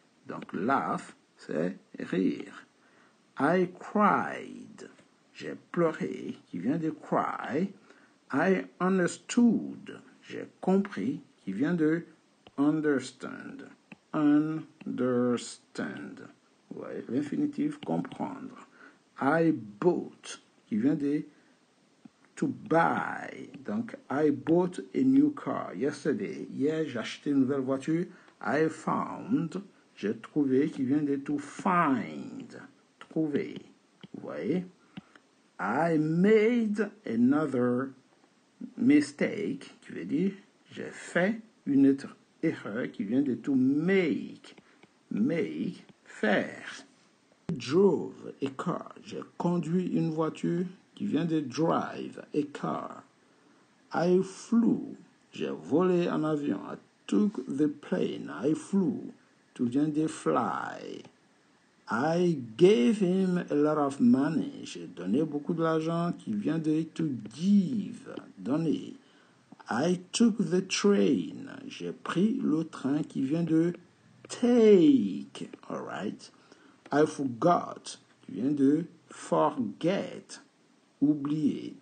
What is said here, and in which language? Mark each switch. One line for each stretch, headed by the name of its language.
French: Donc laugh, c'est rire. I cried, j'ai pleuré, qui vient de cry. I understood, j'ai compris, qui vient de understand. Understand. Ouais, l'infinitif comprendre. I bought, qui vient de to buy.
English: Donc, I bought a new car yesterday.
French: Hier, j'ai acheté une nouvelle voiture. I found, j'ai trouvé, qui vient de to find. Trouver. Vous voyez?
English: I made another mistake,
French: qui veut dire j'ai fait une autre erreur, qui vient de to make. Make, faire.
English: I drove a car,
French: j'ai conduit une voiture, qui vient de drive, a car. I flew, j'ai volé un avion.
English: I took the plane, I flew,
French: tu viens de
English: fly. I gave him a lot of money.
French: J'ai donné beaucoup d'argent, qui vient de to give, donner.
English: I took the train.
French: J'ai pris le train, qui vient de take.
English: All right.
French: I forgot, qui vient de forget, oublier.